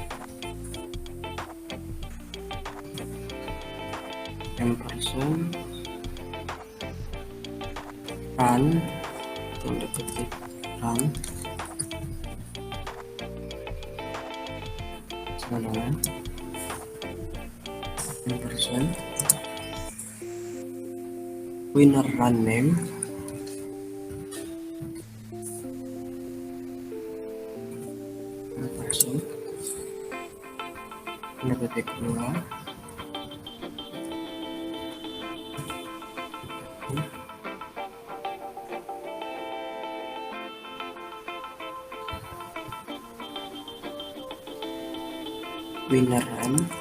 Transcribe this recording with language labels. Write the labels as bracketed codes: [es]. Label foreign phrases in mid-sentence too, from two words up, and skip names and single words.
[en] ampersand run [id] tanda petik [en] run sana ampersand winner run name [id] ampersand tanda petik 2 [en] winner run